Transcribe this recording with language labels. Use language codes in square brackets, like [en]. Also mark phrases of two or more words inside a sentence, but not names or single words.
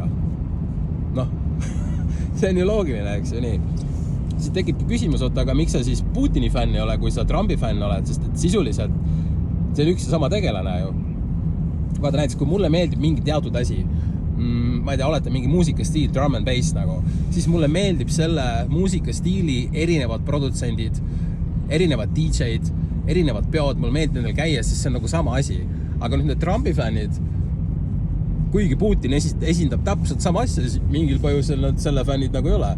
[et] Noh, see on ju loogiline, eks ju nii. Siis tekibki küsimus, aga miks sa siis Putini fänn ei ole, kui sa Trumpi fänn oled, sest et sisuliselt see on üks ja sama tegelane ju. Vaata näiteks, kui mulle meeldib mingi teatud asi, ma ei tea, olete mingi muusikastiil, [en] drum and bass [et] nagu, siis mulle meeldib selle muusikastiili erinevad produtsendid, erinevad DJ-d, erinevad peod, mulle meeldib nendel käia, sest see on nagu sama asi. Aga nüüd need Trumpi fännid, kuigi Putin esindab täpselt sama asja, siis mingil põhjusel nad selle fännid nagu ei ole.